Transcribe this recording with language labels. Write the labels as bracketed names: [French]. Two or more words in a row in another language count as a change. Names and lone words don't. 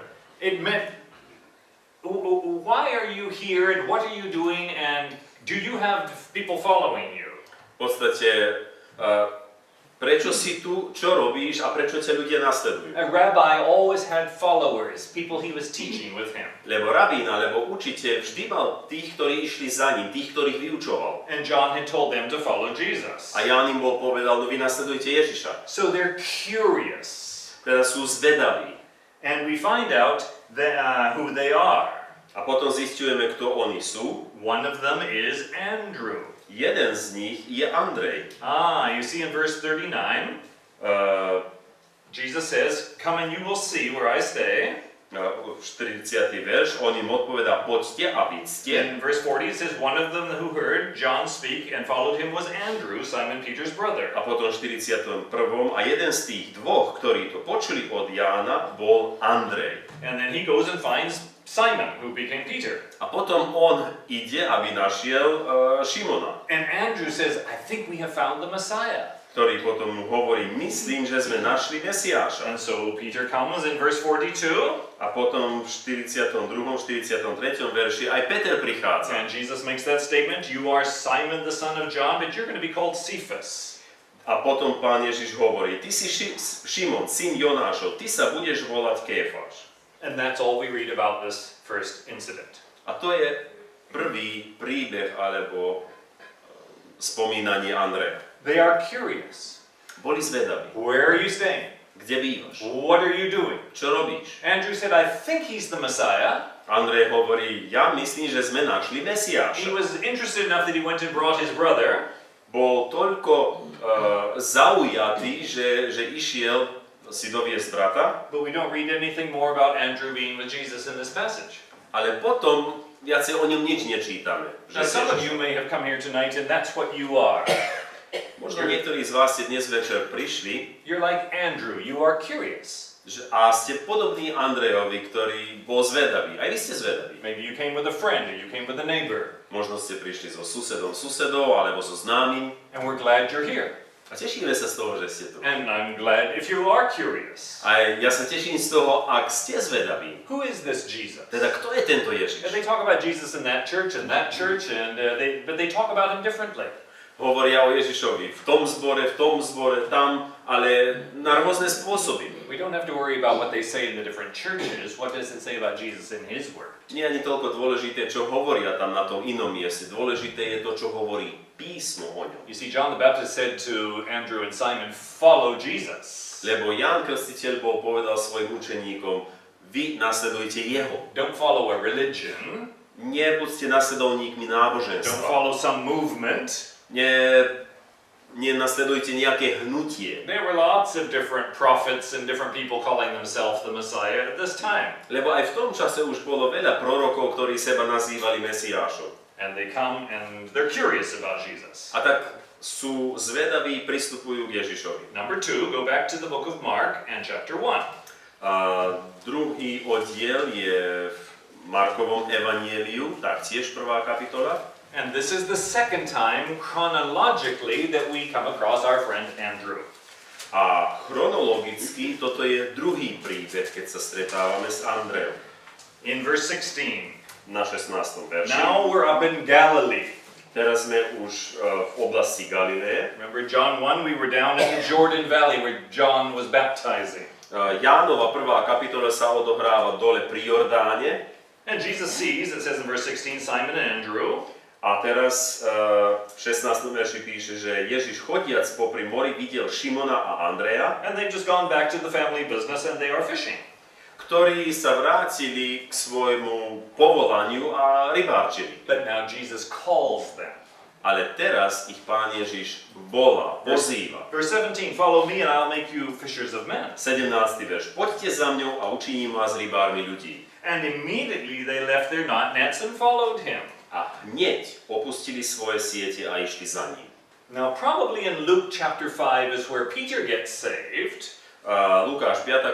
[English] It meant, why are you here and what are you doing and do you have people following you? [Slovak] V podstate, prečo si tu, čo robíš a prečo ťa ľudia nasledujú? [English] A rabbi always had followers, people he was teaching with him. [Slovak] Lebo rabín alebo učiteľ vždy mal tých, ktorí išli za ním, tých, ktorých vyučoval. [English] And John had told them to follow Jesus. [Slovak] A Ján im bol povedal, no vy nasledujte Ježiša. [English] So they're curious. [Slovak] Teda sú zvedaví. [English] And we find out who they are. [Slovak] A potom zisťujeme, kto oni sú. [English] One of them is Andrew. [Slovak] Jeden z nich je Andrej. [English] You see in verse 39, Jesus says, come and you will see where I stay. [Slovak] 40. verš, on im odpovedá, poďte a vidzte. [English] In verse 40 it says, one of them who heard John speak and followed him was Andrew, Simon Peter's brother. [Slovak] A potom v 41. a jeden z tých dvoch, ktorí to počuli od Jána, bol Andrej. [English] And then he goes and finds Simon, who became Peter. [Slovak] A potom on ide, aby našiel Šimona, [English] And Andrew says, I think we have found the Messiah. [Slovak] ktorý potom mu hovorí, myslím, že sme našli Mesiáša. [English] And so Peter comes in verse 42. [Slovak] A potom v 42. 43. verši aj Peter prichádza. [English] And Jesus makes that statement, you are Simon the son of John, but you're going to be called Cephas. [Slovak] A potom Pán Ježiš hovorí, ty si Šimon, syn Jonášov, ty sa budeš volať Kéfáš. [English] And that's all we read about this first incident. [Slovak] A to je prvý príbeh alebo spomínanie Andreja. [English] They are curious. [Slovak] Boli zvedaví. [English] Where are you staying? [Slovak] Kde bývaš? [English] What are you doing? [Slovak] Čo robíš? [English] Andrew said, I think he's the Messiah. [Slovak] Andrej hovorí, ja myslím, že sme našli [English] He [Slovak] Mesiáša. [English] was interested enough that he went and brought his brother. [Slovak] Bol toľko zaujatý, že išiel si doviesť brata, [English] But we don't read anything more about Andrew being with Jesus in this passage. [Slovak] ale potom viacej o ňom nič nečítame. [English] Now some of you may have come here tonight and that's what you are. [Slovak] Možno niektorí z vás ste dnes večer prišli [English] You're like Andrew, you are curious. [Slovak] a ste podobní Andrejovi, ktorý bol zvedavý. Aj vy ste zvedaví. [English] Maybe you came with a friend or you came with a neighbor. [Slovak] Možno ste prišli so susedou alebo so známym. [English] And we're glad you're here. [Slovak] A tešíme sa z toho, že ste tu. [English] And I'm glad if you are curious. [Slovak] A ja sa teším z toho, ak ste zvedaví. [English] Who is this Jesus? [Slovak] Teda kto je tento [English] And [Slovak] Ježiš? [English] they talk about Jesus in that church, and but they talk about him differently. [Slovak] hovoria o Ježišovi v tom zbore, tam, ale na rôzne spôsoby. [English] We don't have to worry about what they say in the different churches. What does it say about Jesus in his word? [Slovak] Nie je ani toľko dôležité, čo hovoria tam na tom inom mieste. Dôležité je to, čo hovorí písmo o ňom. [English] You see, John the Baptist said to Andrew and Simon, follow Jesus. [Slovak] Lebo Ján Krstiteľ povedal svojim učeníkom, vy nasledujte jeho. [English] Don't follow a religion. [Slovak] Nebuďte nasledovníkmi [English] Don't [Slovak] náboženstva. [English] follow some movement. [Slovak] Nenasledujte nejaké hnutie. [English] There were lots of different prophets and different people calling themselves the Messiah at this time. [Slovak] Lebo aj v tom čase už bolo veľa prorokov, ktorí seba nazývali Mesiášom. [English] And they come and they're curious about Jesus. [Slovak] A tak sú zvedaví, pristupujú k Ježišovi. [English] Number 2, go back to the book of Mark and chapter 1. [Slovak] A druhý oddiel je v Markovom evanjeliu, taktiež 1. kapitola. [English] And this is the second time chronologically that we come across our friend Andrew. [Slovak] A chronologicky toto je druhý príbeh, keď sa stretávame s Andrejom. [English] In verse 16. [Slovak] Na 16. verši. [English] Now we're up in Galilee. [Slovak] Teraz sme už v oblasti Galileje. [English] Remember John 1, we were down in the Jordan Valley where John was baptizing. [Slovak] Jánova 1. kapitola sa odohráva dole pri Jordáne. [English] And Jesus sees, it says in verse 16, Simon and Andrew. [Slovak] A teraz v 16. verši píše, že Ježiš chodiac popri mori videl Šimona a Andreja, [English] And they've just gone back to the family business and they are fishing. [Slovak] ktorí sa vrátili k svojmu povolaniu a rybárčili. [English] But now Jesus calls them. [Slovak] Ale teraz ich Pán Ježiš volá, pozýva. [English] Verse 17, follow me and I'll make you fishers of men. [Slovak] 17. verš. Poďte za mňou a učiním vás rybármi ľudí. [English] And immediately they left their nets and followed him. [Slovak] A hneď opustili svoje siete a išli za ním. [English] Now probably in Luke chapter 5 is where Peter gets saved. [Slovak] Lukáš 5.